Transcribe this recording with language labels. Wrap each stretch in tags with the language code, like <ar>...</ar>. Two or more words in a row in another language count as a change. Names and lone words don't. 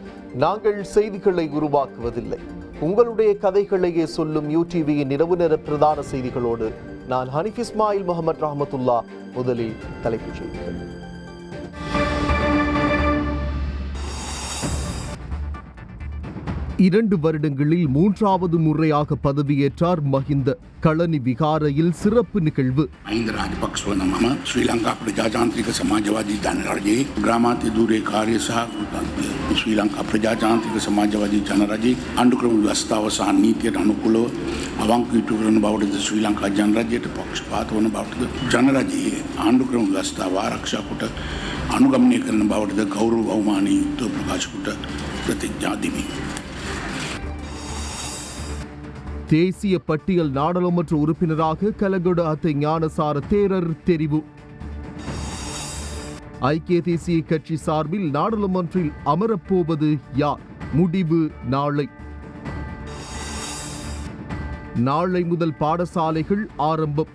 <ta>நாங்கள் செய்திகளை உருவாக்குவதில்லை, உங்களுடைய கதைகளையே சொல்லும் யூடிவியின் இரவு நேர பிரதான செய்திகளோடு நான் ஹனீஃப் இஸ்மாயில் முகமது ரஹமத்துல்லா. முதலில் தலைப்புச் செய்திகள். இரண்டு வருடங்களில் மூன்றாவது முறையாக பதவியேற்றார் மஹிந்த. களனி விகாரையில் சிறப்பு நிகழ்வு.</ta> <si>මහින්ද රාජපක්ෂව නම ශ්‍රී ලංකා ප්‍රජාතාන්ත්‍රික සමාජවාදී ජනරජයේ ග්‍රාමාන්‍ය ධූරයේ කාර්ය සහ ශ්‍රී ලංකා ප්‍රජාතාන්ත්‍රික සමාජවාදී ජනරජයේ ආණ්ඩුක්‍රම ව්‍යවස්ථාව සහ නීතියට අනුකූලව අවංක යුතු කරන බවටද ශ්‍රී ලංකා ජනරජයට පක්ෂපාත වන බවටද ජනරජයේ ආණ්ඩුක්‍රම ව්‍යවස්ථාව ආරක්ෂා කොට අනුගමනය කරන බවටද ගෞරව අවමානය යුක්තව ප්‍රකාශ කොට ප්‍රතිඥා දෙමි.</si> <ta>தேசிய பட்டியல் நாடாளுமன்ற உறுப்பினராக கலகொட அத்தை ஞானசார தேரர் தெரிவு. ஐக்கிய தேசிய கட்சி சார்பில் நாடாளுமன்றில் அமரப்போவது யார்? முடிவு நாளை. நாளை முதல் பாடசாலைகள் ஆரம்பம்.</ta>